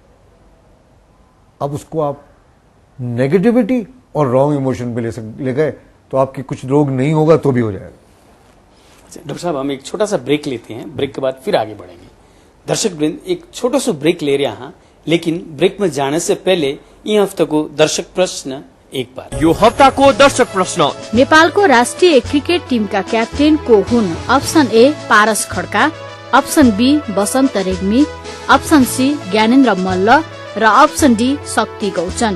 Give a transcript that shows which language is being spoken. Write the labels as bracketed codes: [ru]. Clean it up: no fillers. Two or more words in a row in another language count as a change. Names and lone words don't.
[hi] अब उसको आप नेगेटिविटी और [en] wrong emotion [hi] में ले गए तो आपके कुछ रोग नहीं होगा तो भी हो जाएगा। डॉक्टर साहब, हम एक छोटा सा ब्रेक लेते हैं, ब्रेक के बाद फिर आगे बढ़ेंगे। दर्शक वृंद, एक छोटा सा ब्रेक ले रहे हैं, लेकिन ब्रेक में जाने से पहले [ne] यी हफ्ताको दर्शक प्रश्न [hi] एक बार। [ne] यो हप्ताको दर्शक प्रश्न, नेपालको राष्ट्रिय क्रिकेट टिमका क्याप्टेन को हुन्? [en] option A [ne] पारस खड्का, [en] option B [ne] बसन्त रेग्मी, [en] option C [ne] ज्ञानेन्द्र मल्ल र [en] option D [ne] शक्ति गौचन।